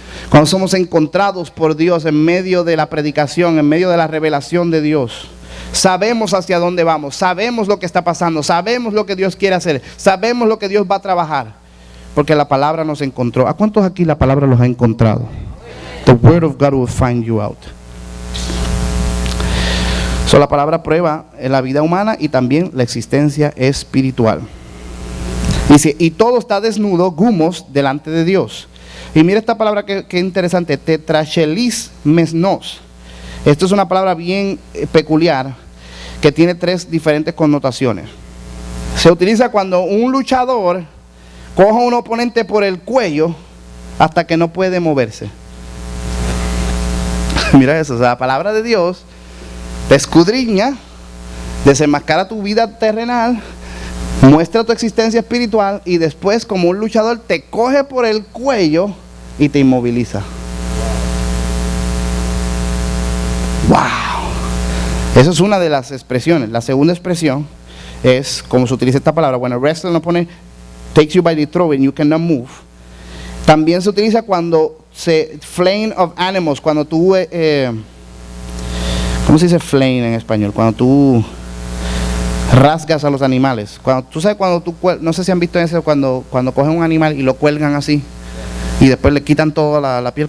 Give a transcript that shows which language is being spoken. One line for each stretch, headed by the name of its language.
Spanish: Cuando somos encontrados por Dios en medio de la predicación, en medio de la revelación de Dios. sabemos hacia dónde vamos, sabemos lo que está pasando, sabemos lo que Dios quiere hacer, sabemos lo que Dios va a trabajar, porque la palabra nos encontró. ¿A cuántos aquí la palabra los ha encontrado?
English: The word of God will find you out.
Spanish: So, la palabra prueba en la vida humana y también la existencia espiritual. Dice, y todo está desnudo, gumos, delante de Dios. Y mira esta palabra que interesante, tetrachelis mesnos. Esto es una palabra bien peculiar que tiene 3 diferentes connotaciones. Se utiliza cuando un luchador coge a un oponente por el cuello hasta que no puede moverse. Mira eso, o sea, la palabra de Dios te escudriña, desenmascara tu vida terrenal, muestra tu existencia espiritual y después, como un luchador, te coge por el cuello y te inmoviliza. ¡Wow! Esa es una de las expresiones. La segunda expresión es como se utiliza esta palabra. Bueno, wrestler no pone
English: takes you by the throat and you cannot move.
Spanish: También se utiliza cuando
English: flaying of animals,
Spanish: cuando tú ¿cómo se dice flaying en español? Cuando tú rasgas a los animales. Cuando tú sabes, cuando tú, no sé si han visto eso, cuando cogen un animal y lo cuelgan así y después le quitan toda la piel.